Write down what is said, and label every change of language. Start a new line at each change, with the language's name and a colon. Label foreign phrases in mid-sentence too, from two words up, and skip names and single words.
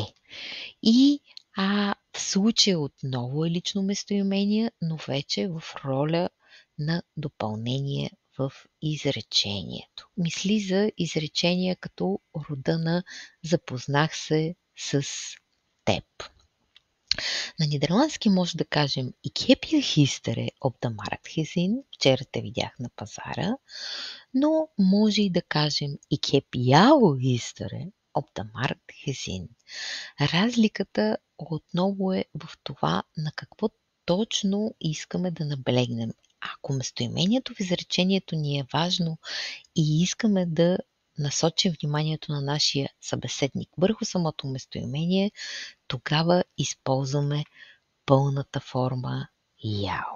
Bulgarian: И в случая отново е лично местоимение, но вече в роля на допълнение в изречението. Мисли за изречения като рода на "запознах се с теб". На нидерландски може да кажем
Dutch: "Ik heb je gisteren op de markt gezien",
Bulgarian: вчера те видях на пазара, но може и да кажем
Dutch: "Ik heb jou gisteren op de markt gezien".
Bulgarian: Разликата отново е в това на какво точно искаме да наблегнем. Ако местоимението в изречението ни е важно и искаме да насочим вниманието на нашия събеседник върху самото местоимение, тогава използваме пълната форма ял.